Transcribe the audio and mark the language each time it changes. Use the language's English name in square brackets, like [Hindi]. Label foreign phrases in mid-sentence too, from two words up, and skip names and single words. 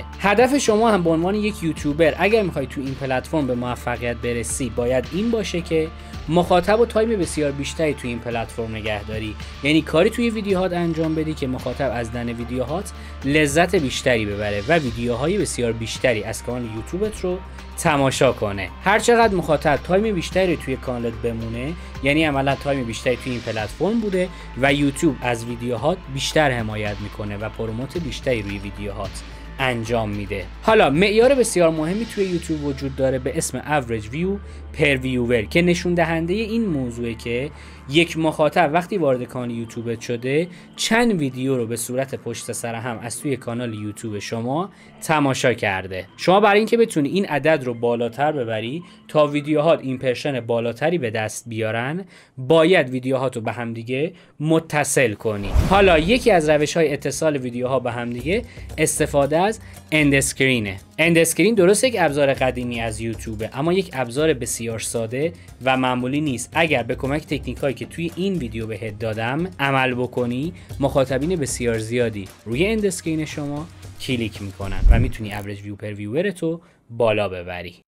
[Persian] هدف شما هم به عنوان یک یوتیوبر اگر میخوای تو این پلتفرم به موفقیت برسی باید این باشه که مخاطب و تایم بسیار بیشتری توی این پلتفرم نگه داری، یعنی کاری توی ویدیوهات انجام بدی که مخاطب از دیدن ویدیوهات لذت بیشتری ببره و ویدیوهای بسیار بیشتری از کانال یوتیوبت رو تماشا کنه. هر چقدر مخاطب تایم بیشتری توی کانالت بمونه، یعنی عملا تایم بیشتری توی این پلتفرم بوده و یوتیوب از ویدیوهات بیشتر حمایت میکنه و پروموت بیشتری روی ویدیوهات انجام میده. حالا معیار بسیار مهمی توی یوتیوب وجود داره به اسم [English] average view per viewer [Persian] که نشون دهنده این موضوعه که یک مخاطب وقتی وارد کانال یوتیوب شده چند ویدیو رو به صورت پشت سر هم از توی کانال یوتیوب شما تماشا کرده. شما برای اینکه بتونی این عدد رو بالاتر ببری تا ویدیوهات ایمپرشن بالاتری به دست بیارن باید ویدیوهات رو به هم دیگه متصل کنی. حالا یکی از روش‌های اتصال ویدیوها به هم دیگه استفاده از [English] end screen. end screen [Persian] درست یک ابزار قدیمی از یوتیوبه اما یک ابزار بسیار ساده و معمولی نیست. اگر به کمک تکنیکایی که توی این ویدیو بهت دادم عمل بکنی مخاطبین بسیار زیادی روی [English] end screen [Persian] شما کلیک میکنن و میتونی [English] average view per viewer [Persian] تو بالا ببری.